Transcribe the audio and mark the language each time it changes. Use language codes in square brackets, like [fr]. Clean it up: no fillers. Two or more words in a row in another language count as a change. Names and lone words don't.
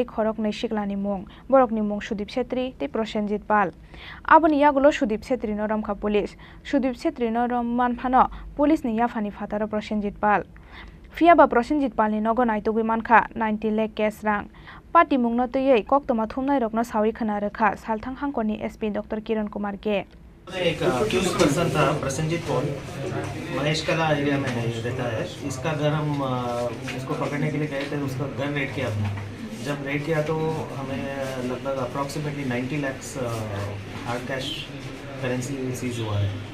[trp] खरकनै सिकलानि मुं बरकनि मुं सुदीप छेत्री ते प्रसेनजित पाल आबोनि यागुलो सुदीप छेत्रीनो रमखा पुलिस सुदीप छेत्रीनो रम मानफानो पुलिसनि याफानि फातारो प्रसेनजित पाल फियाबा प्रसेनजित पालनि नगो नाइटुगै मानखा 90 लाख केस रां पार्टी मुंनो तैयै कक्तमा थुमनाय रकनो सावै खोना रोखा सालथां हांकरनि एसपी डॉक्टर किरण कुमार के [hi] एक [en] accused person [hi] था प्रसेनजीत पॉल महेश कला एरिया में रहता है इसका घर हम इसको पकड़ने के लिए गए थे उसका घर रेड किया हमने जब रेड किया तो हमें लगभग अप्रॉक्सीमेटली 90 लाख [en] hard cash currency seize [hi] हुआ है